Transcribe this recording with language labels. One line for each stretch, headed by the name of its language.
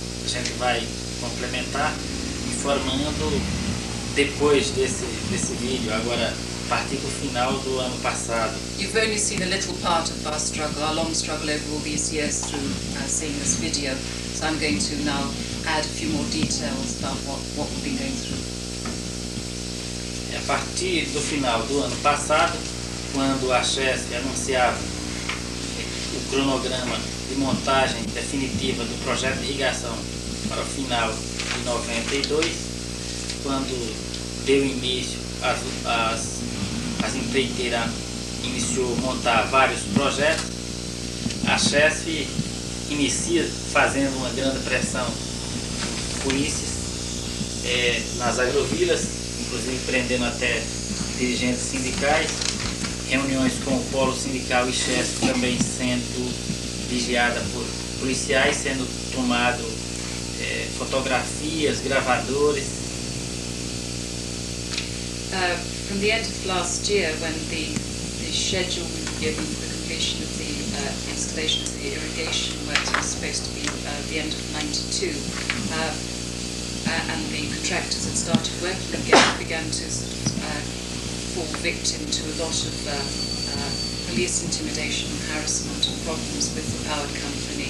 Portuguese: A gente vai complementar informando depois desse vídeo, agora a partir do final do ano passado.
English: You've only seen a little part of our struggle, our long struggle over all these years through seeing this video. So I'm going to now add a few more details about what we've been going through.
Portuguese: A partir do final do ano passado, quando a Chesf anunciava o cronograma de montagem definitiva do projeto de irrigação para o final de 92, quando deu início, as empreiteiras iniciou a montar vários projetos, a Chesf inicia fazendo uma grande pressão polícias nas agrovilas, inclusive prendendo até dirigentes sindicais, reuniões com o Polo Sindical e Chesf também sendo vigiada por policiais, sendo tomado fotografias, gravadores.
English: From the end of last year, when the schedule we were given for the completion of the installation of the irrigation works was supposed to be the end of '92, and the contractors had started working again, began to fall victim to a lot of police intimidation and harassment and problems with the power company.